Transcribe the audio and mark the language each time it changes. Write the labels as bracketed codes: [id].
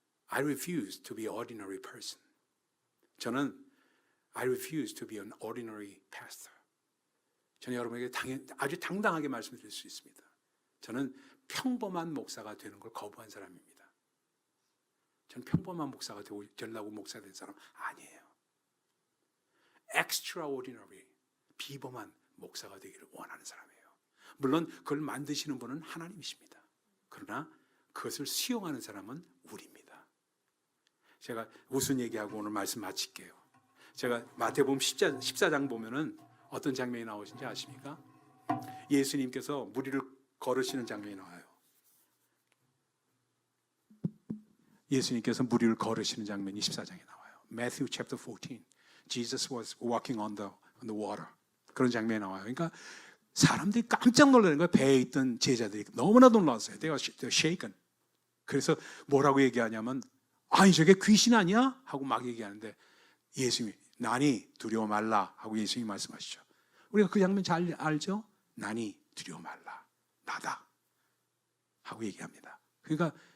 [en] I refuse to be an ordinary person. [ko] 저는 [en] I refuse to be an ordinary pastor. [ko] 저는 여러분에게 아주 당당하게 말씀드릴 수 있습니다. 저는 평범한 목사가 되는 걸 거부한 사람입니다. 저는 평범한 목사가 되려고 목사 된 사람 아니에요. extraordinary, 비범한 목사가 되기를 원하는 사람이에요. 물론 그걸 만드시는 분은 하나님이십니다. 그러나 그것을 수용하는 사람은 우리입니다. 제가 무슨 얘기하고 오늘 말씀 마칠게요. 제가 마태복음 14장 보면은 어떤 장면이 나오신지 아십니까? 예수님께서 무리를 걸으시는 장면이 나와요. 예수님께서 무리를 걸으시는 장면이 14장에 나와요. [en] Matthew chapter 14. Jesus was walking on the water. [ko] 그런 장면이 나와요. 그러니까 사람들이 깜짝 놀라는 거예요. 배에 있던 제자들이 너무나 놀랐어요. [en] They were shaken. [ko] 그래서 뭐라고 얘기하냐면 아니 저게 귀신 아니야? 하고 막 얘기하는데 예수님이 나니 두려워 말라 하고 예수님이 말씀하시죠. 우리가 그 장면 잘 알죠? 나니 두려워 말라. 나다. 하고 얘기합니다. 그러니까